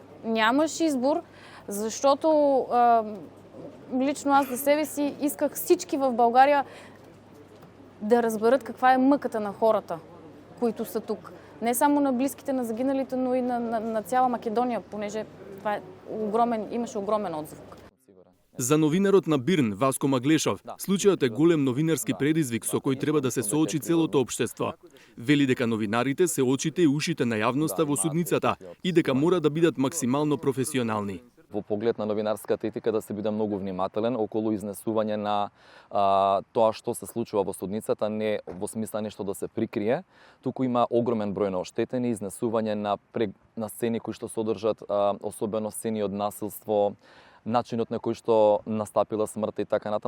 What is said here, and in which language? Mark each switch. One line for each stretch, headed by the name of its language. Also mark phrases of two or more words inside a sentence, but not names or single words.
Bulgarian: Нямаш избор, защото лично аз за себе си исках всички в България да разберат каква е мъката на хората, които са тук. Не само на близките на загиналите, но и на цяла Македония, понеже това е имаше огромен отзвук.
Macedonian: За новинарот на Бирн, Васко Маглешов, случајот е голем новинарски предизвик со кој треба да се соочи целото општество. Вели дека новинарите се очите и ушите на јавноста во судницата и дека мора да бидат максимално професионални. Во поглед на новинарската етика да се биде многу внимателен околу изнесување на тоа што се случува во судницата, не во смисла нешто да се прикрие, туку има огромен број на оштетени, изнесување на сцени кои што содржат особено сцени од насилство, начинот на кој што настапила смртта и така натаму.